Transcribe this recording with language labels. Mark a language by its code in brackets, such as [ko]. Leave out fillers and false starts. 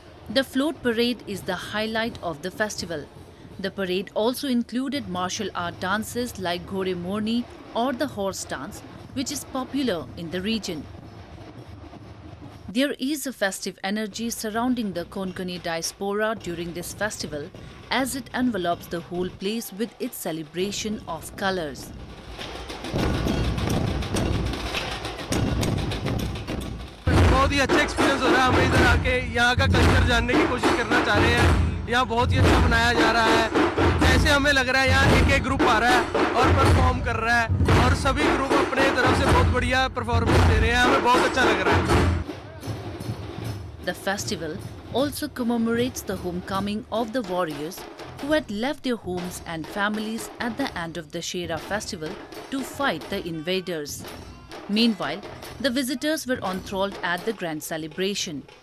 [en] The float parade is the highlight of the festival. The parade also included martial art dances like Ghode Morni or the horse dance, which is popular in the region. There is a festive energy surrounding the Konkani diaspora during this festival as it envelops the whole place with its celebration of colours. [hi] बहुत ही अच्छा experience हो रहा है। हम इधर आके यहाँ का कल्चर जानने की कोशिश करना चाह रहे हैं। यहाँ बहुत ही अच्छा मनाया जा रहा है। जैसे हमें लग रहा है यहाँ एक ग्रुप आ रहा है और परफॉर्म कर रहा है और सभी ग्रुप अपने तरफ से बहुत बढ़िया परफॉर्मेंस दे रहे हैं। हमें बहुत अच्छा लग रहा है। [en] The festival also commemorates the homecoming of the warriors who had left their homes and families at the end of the Shera festival to fight the invaders. Meanwhile, the visitors were enthralled at the grand celebration.